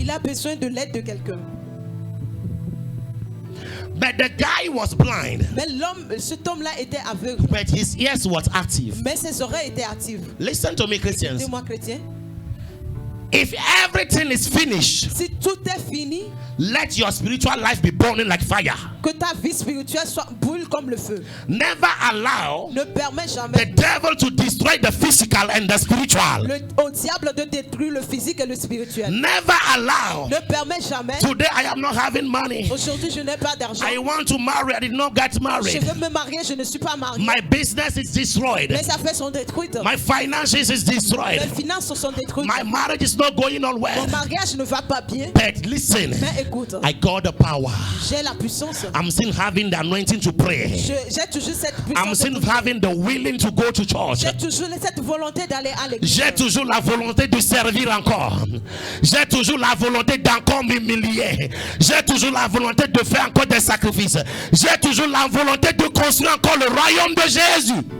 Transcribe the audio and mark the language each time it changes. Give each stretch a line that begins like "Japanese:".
French: Il a besoin de l'aide de quelqu'un.
English: But the guy was blind.
French: Mais cet homme-là était aveugle.
English: But his ears was active.
French: Mais ses oreilles étaient actives.
English: Listen to me, Christians.
French: Dis-moi, chrétien.
English: If everything is finished,
French: si tout est fini,
English: let your spiritual life be burning like fire.
French: Que ta vie spirituelle brûle comme le feu.
English: Never allow
French: ne permets jamais
English: the devil to destroy the physical and the spiritual.
French: Au diable de détruire le physique et le spirituel.
English: Never allow.
French: Ne permets jamais.
English: Today I am not having money.
French: Aujourd'hui je n'ai pas d'argent.
English: I want to marry. I did not get married.
French: Je veux me marier, je ne suis pas marié.
English: My business is destroyed.
French: Mes affaires sont détruites.
English: My finances is destroyed.
French: Mes finances sont détruites.
English: My marriage is not going on well.
French: Mon mariage ne va pas bien.
English: But listen,
French: mais écoute,
English: I got the power.
French: J'ai la puissance.
English: I'm still having the anointing to pray.
French: J'ai toujours cette puissance.
English: I'm still having the willing to go to church.
French: J'ai toujours cette volonté d'aller à l'église. J'ai toujours la volonté de servir encore. J'ai toujours la volonté d'encore m'humilier. J'ai toujours la volonté de faire encore des sacrifices. J'ai toujours la volonté de construire encore le royaume de Jésus.